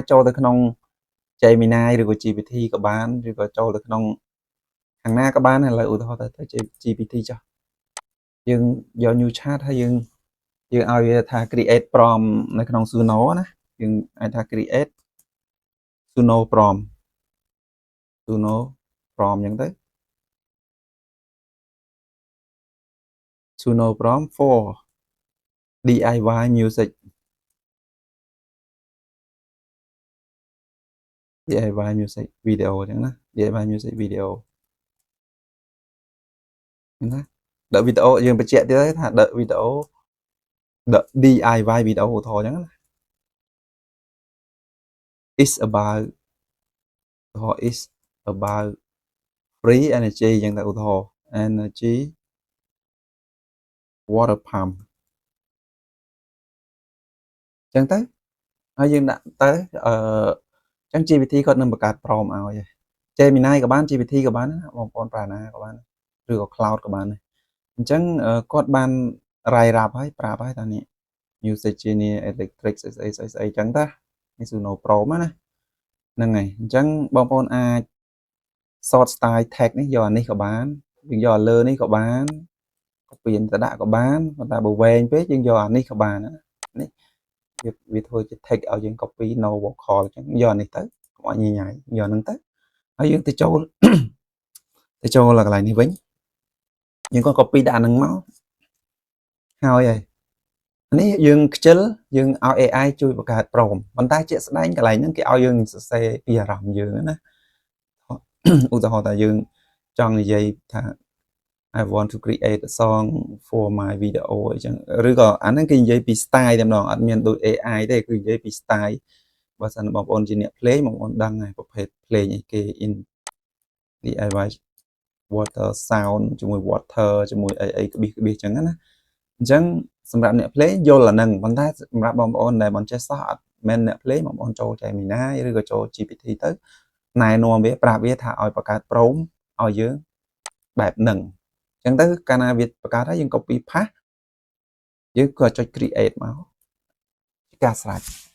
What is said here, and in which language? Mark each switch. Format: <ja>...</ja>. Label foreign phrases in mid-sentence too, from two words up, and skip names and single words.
<km>ចូលទៅក្នុង Gemini ឬក៏ GPT ក៏បានឬក៏ចូលទៅក្នុងខាងណាក៏បានឥឡូវឧទាហរណ៍ទៅ GPT ចុះយើងយក</km> <en>new chat</en> <km>ហើយយើងឲ្យវាថា</km> <en>create prompt</en> <km>នៅក្នុង Suno ណាយើងអាចថា</km> <en>create Suno prompt</en> <km>អញ្ចឹងទៅ</km> <en>Suno prompt for DIY music</en> <km>video អញ្ចឹងណា</km> <en>DIY music video</en> <km>ណាដកវីដេអូយើងបញ្ជាក់ទៀតថាដកវីដេអូដក DIY វីដេអូឧទាហរណ៍អញ្ចឹងណា</km> <en>is about free energy</en> <km>អញ្ចឹងទៅឧទាហរណ៍</km> <en>energy water pump</en> <km>អញ្ចឹងទៅហើយយើងដាក់ទៅអញ្ចឹង GPT គាត់នឹងបង្កើត prompt ឲ្យ Gemini ក៏បាន GPT ក៏បានបងប្អូនប្រើណាក៏បានឬក៏ cloud ក៏បានដែរអញ្ចឹងគាត់បានរាយរាប់ហើយប្រាប់ហើយថា នេះ</km> <en>music genius electric</en> <km>ស្អីអញ្ចឹងតានេះ Suno Pro ណាហ្នឹងហើយអញ្ចឹងបងប្អូនអាច</km> <en>short style tag</en> <km>នេះយកអានេះក៏បានយើងយកលើនេះក៏បាន copy ទៅដាក់ក៏បានប៉ុន្តែបើវែងពេកយើងយកអានេះក៏បាននេះវាធ្វើជា text ឲ្យយើង</km> <en>copy no</en> <km>vocal អញ្ចឹងយកអានេះទៅកុំឲ្យញញហើយយកហ្នឹងទៅហើយយើងទៅចូលកន្លែងនេះវិញយើងក៏ copy ដាក់អាហ្នឹងមកហើយនេះយើងខ្ជិលយើងឲ្យ AI ជួយបង្កើត prompt ប៉ុន្តែជាក់ស្ដែងកន្លែងហ្នឹងគេ ឲ្យយើងសរសេរពីអារម្មណ៍យើងណាឧទាហរណ៍ថាយើងចង់និយាយថា</km> <en>I want to create a song for my video</en> <km>អញ្ចឹងឬក៏ អាហ្នឹងគេនិយាយពី style តែម្ដងអត់មានដូច AI ទេគឺនិយាយពី style បើសិនបងប្អូនជាអ្នកភ្លេងបងប្អូនដឹងហើយប្រភេទ ភ្លេងអីគេ</km> <en>in DIY water sound</en> <km>ជាមួយ water ជាមួយអីក្បៀសអញ្ចឹងណាអញ្ចឹងសម្រាប់អ្នកភ្លេងយល់អាហ្នឹងប៉ុន្តែសម្រាប់បងប្អូនដែលមិនចេះសោះអត់មែនអ្នកភ្លេងបងប្អូនចូល Gemini ឬក៏ចូល GPT ទៅណែនាំវាប្រាប់វាថាឲ្យបង្កើត prompt ឲ្យយើងបែបហ្នឹងអញ្ចឹងទៅកាលណាវាបង្កើតហើយយើង</km> <en>copy paste</en> <km>យើងក៏ចុច create មកជាការស្រេច</km>